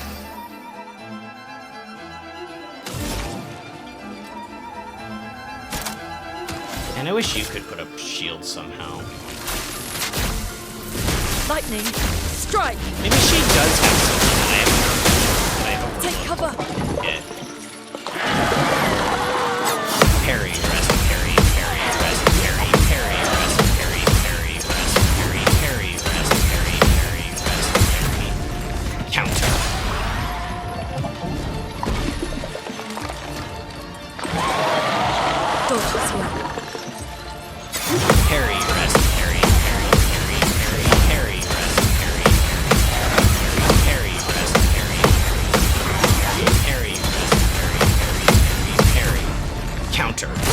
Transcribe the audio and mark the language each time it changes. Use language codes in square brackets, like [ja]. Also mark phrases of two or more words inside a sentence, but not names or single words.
[en] And I wish you could put up shields somehow. Lightning, strike. Maybe she does have something that I haven't Take cover. yet. Parry, rest, parry, parry, rest, parry, parry, rest, parry, parry, rest, parry, parry, rest, parry, parry, rest, parry. Counter. Dodge as well. Parry, rest, parry, parry, parry, parry, parry, rest, parry, parry, parry, rest, parry, parry, parry, rest, parry, parry, parry. Counter.